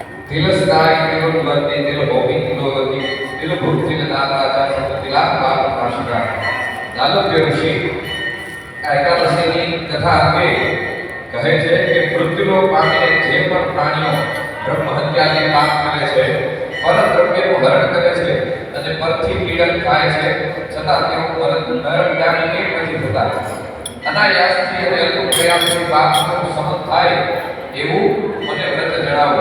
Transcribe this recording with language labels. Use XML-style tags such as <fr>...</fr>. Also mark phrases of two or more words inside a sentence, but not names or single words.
<sa>तिलस्ताई तिलुद्वती तिलभौमी तिलोदती तिलभूत तिलदाता तिलात्मा आशिका दालभ्य ऋषि</sa> <gu>एकादशीની કથા અંગે કહે છે કે મૃત્યુલોક પામીને જે પણ પ્રાણીઓ બ્રહ્મ હત્યાને પાપ કરે છે પરદ્રવ્યનું હરણ કરે છે અને પરથી પીડન થાય છે છતાં તેઓ નરકગામી કેમ નથી થતા અનાયાસથી અને અલ્પ પ્રયાસથી પાપનું સહન થાય એવું મને વ્રત જણાવો।</gu>